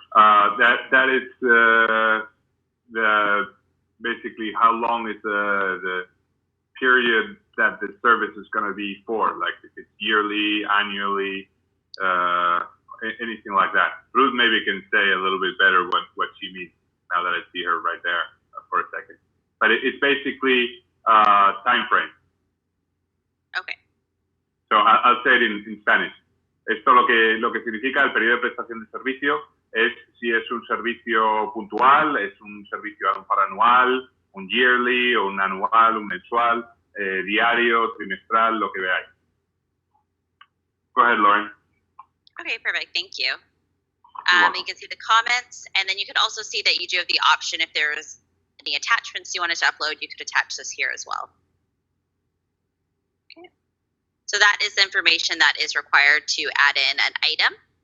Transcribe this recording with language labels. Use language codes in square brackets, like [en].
[en] That is the basically how long is the period that the service is going to be for, like if it's yearly, annually, anything like that. Ruth maybe can say a little bit better what she means now that I see her right there for a second. But it's basically time frame. Okay. So I'll say it in Spanish. [es] Esto lo que significa el periodo de prestación de servicio es si es un servicio puntual, es un servicio anual, un yearly, o un anual, un mensual, diario, trimestral, lo que veáis. [en] Go ahead, Lauren. Okay, perfect. Thank you. You can see the comments, and then you could also see that you do have the option if there's any attachments you wanted to upload, you could attach this here as well. Okay. So that is the information that is required to add in an item.